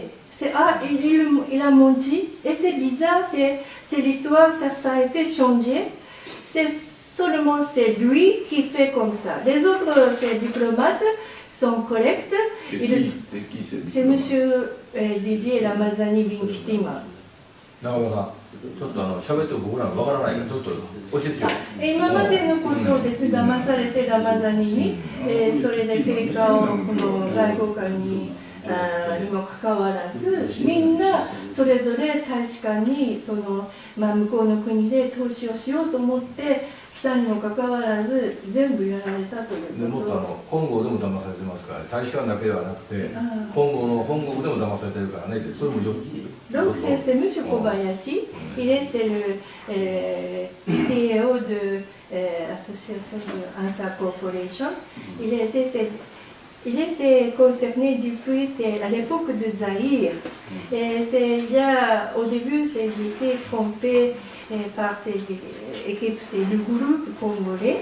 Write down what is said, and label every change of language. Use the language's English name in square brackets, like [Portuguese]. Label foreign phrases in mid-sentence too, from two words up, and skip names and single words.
[French] Il a menti, et c'est bizarre, c'est l'histoire, ça a été changé. C'est seulement lui qui fait comme ça. Les autres, ces diplomates, sont corrects. C'est qui c'est monsieur Didier Ramazani Binkishtima. [Japanese] ちょっと喋って僕らがわからないからちょっと教えてよ。今までのことです。騙されてラマザニに、それで結果をこの外交官にもかかわらず、みんなそれぞれ大使館に向こうの国で投資をしようと思って来たにもかかわらず全部やられたということ。もっと本郷でも騙されてますから、大使館だけではなくて本郷の本国でも騙されてるからね。それもよく。 [French] Donc c'est M. Kobayashi, c'est le CEO de l'association de Ansa Corporation. Il est concerné depuis à l'époque de Zaïre. Au début, il était trompé par ces équipes, c'est le groupe congolais.